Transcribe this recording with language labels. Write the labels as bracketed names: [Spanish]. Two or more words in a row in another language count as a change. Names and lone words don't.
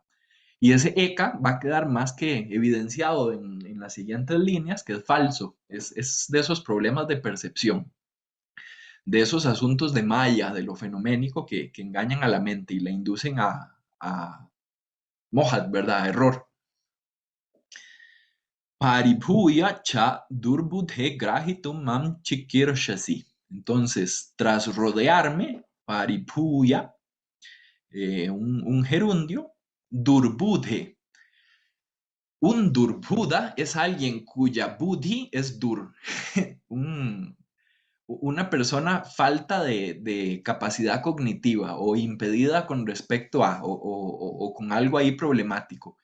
[Spanish] Y ese Eka va a quedar más que evidenciado en las siguientes líneas, que es falso. Es de esos problemas de percepción, de esos asuntos de Maya, de lo fenoménico que engañan a la mente y la inducen a mohat, ¿verdad? A error. [Sanskrit] Paribhuya cha durbudhe grahitum mam chikirshasi. [Spanish] Entonces, tras rodearme, paribhuya, un gerundio, durbudhe. Un durbhuda es alguien cuya buddhi es dur. Un, una persona falta de capacidad cognitiva o impedida con respecto a o con algo ahí problemático.